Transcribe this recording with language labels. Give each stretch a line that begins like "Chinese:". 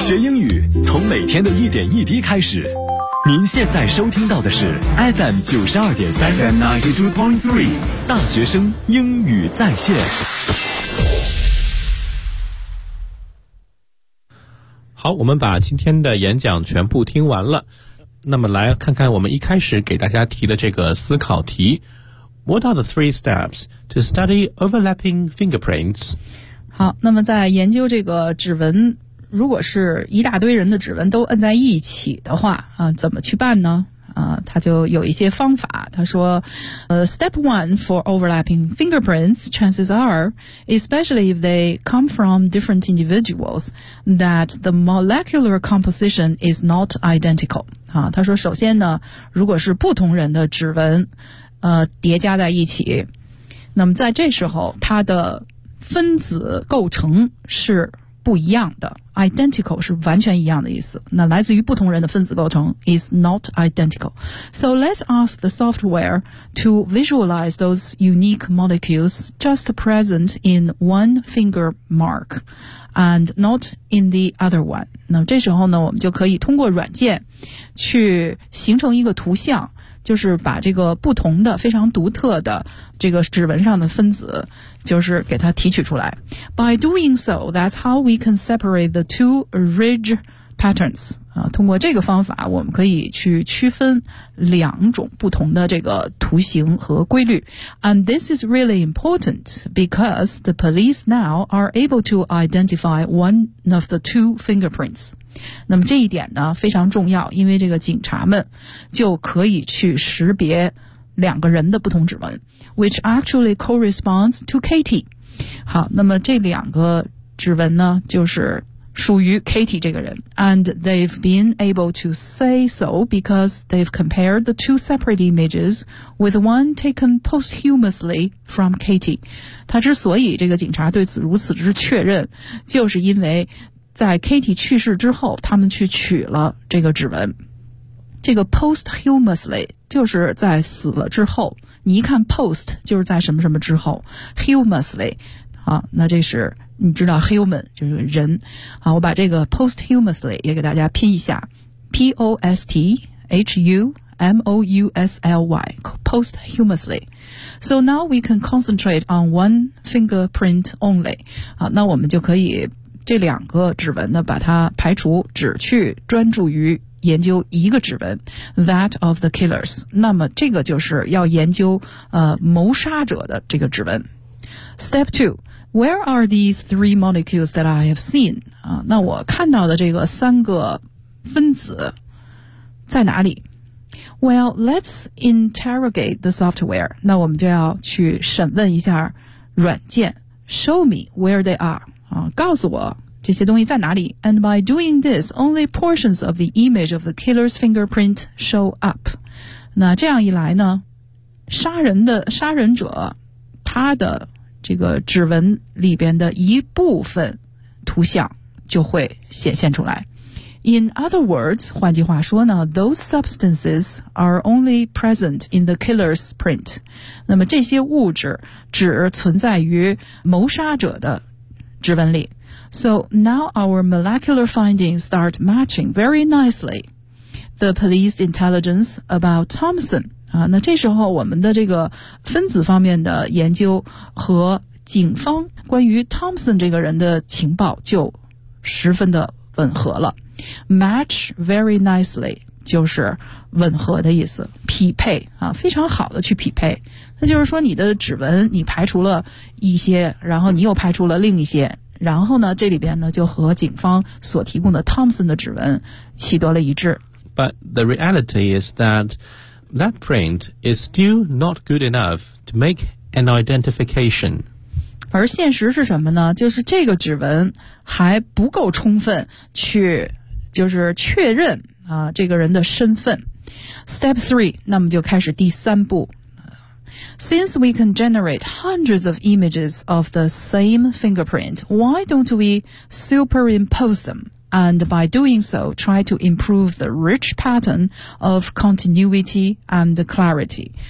Chinese: 学英语从每天的一点一滴开始。您现在收听到的是 FM92.3 大学生英语在线。好，我们把今天的演讲全部听完了。那么来看看我们一开始给大家提的这个思考题。
English: What are the three steps to study overlapping fingerprints?
Chinese: 好，那么在研究这个指纹，如果是一大堆人的指纹都摁在一起的话，怎么去办呢？他就有一些方法，他说
English: step one for overlapping fingerprints, chances are, especially if they come from different individuals, that the molecular composition is not identical.
Chinese: 他说首先呢，如果是不同人的指纹叠加在一起，那么在这时候它的分子构成是不一样的 ，identical 是完全一样的意思。那来自于不同人的分子构成
English: is not identical. So let's ask the software to visualize those unique molecules just present in one finger mark, and not in the other one.
Chinese: 那这时候呢，我们就可以通过软件去形成一个图像，就是把这个不同的非常独特的这个指纹上的分子就是给它提取出来。
English: By doing so, that's how we can separate the two ridge patterns.
Chinese: 通过这个方法我们可以去区分两种不同的这个图形和规律。
English: And this is really important because the police now are able to identify one of the two fingerprints.
Chinese: 那么这一点呢非常重要，因为这个警察们就可以去识别两个人的不同指纹
English: which actually corresponds to Katie.
Chinese: 好，那么这两个指纹呢就是属于 Katie 这个人。
English: And they've been able to say so because they've compared the two separate images with one taken posthumously from Katie.
Chinese: 他之所以这个警察对此如此之确认，就是因为在 Katie 去世之后他们去取了这个指纹。这个 posthumously 就是在死了之后，你一看 post 就是在什么什么之后， humously 啊，那这是你知道 human 就是人。好，我把这个 posthumously 也给大家拼一下， posthumously posthumously.
English: So now we can concentrate on one fingerprint only.
Chinese: 好，那我们就可以这两个指纹呢把它排除，只去专注于研究一个指纹
English: that of the killers.
Chinese: 那么这个就是要研究谋杀者的这个指纹。
English: Step 2, where are these three molecules that I have seen?
Chinese: 那我看到的这个三个分子在哪里？
English: Well, let's interrogate the software.
Chinese: 那我们就要去审问一下软件。
English: Show me where they are.
Chinese: 告诉我这些东西在哪里。
English: And by doing this, only portions of the image of the killer's fingerprint show up.
Chinese: 那这样一来呢，杀人者他的这个指纹里边的一部分图像就会显现出来。
English: In other words,
Chinese: 换句话说呢，
English: those substances are only present in the killer's print.
Chinese: 那么这些物质只存在于谋杀者的指纹里。
English: So now our molecular findings start matching very nicely the police intelligence about Thompson.
Chinese: 那这时候我们的这个分子方面的研究和警方关于 Thompson 这个人的情报就十分的吻合了。
English: Match very nicely
Chinese: 就是吻合的意思，匹配啊，非常好的去匹配。那就是说你的指纹你排除了一些，然后你又排除了另一些，然后呢这里边呢就和警方所提供的 Thompson 的指纹取得了一致。
English: But the reality is that that print is still not good enough to make an identification.
Chinese: 而现实是什么呢？就是这个指纹还不够充分去就是确认啊这个人的身份。
English: Step 3,
Chinese: 那么就开始第三步。
English: Since we can generate hundreds of images of the same fingerprint, why don't we superimpose them? And by doing so, try to improve the rich pattern of continuity and clarity.